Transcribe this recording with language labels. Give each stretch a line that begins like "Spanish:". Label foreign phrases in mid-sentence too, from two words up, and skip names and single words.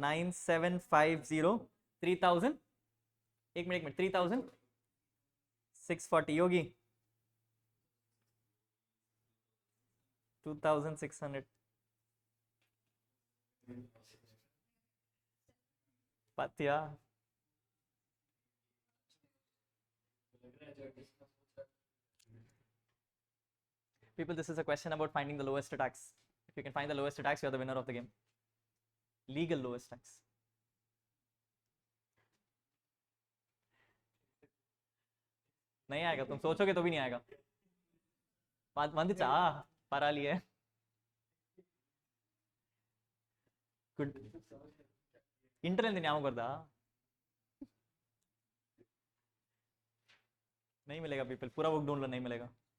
Hindi: 9750 3000. एक मिनट 3,640. योगी 2,600. पातिया.
English: People, this is a question about finding the lowest tax. If you can find the lowest tax, you're the winner of the game. Legal lowest tax.
Hindi: नहीं आएगा, तुम सोचोगे तो भी नहीं आएगा.
Tamil: வந்துச்சா? பரவாயில்லையே.
English: गुड.
Tamil: इंटरनेट ஞாபகம் வருதா?
Hindi: नहीं मिलेगा पीपल, पूरा बुक ढूंढ लो, नहीं मिलेगा.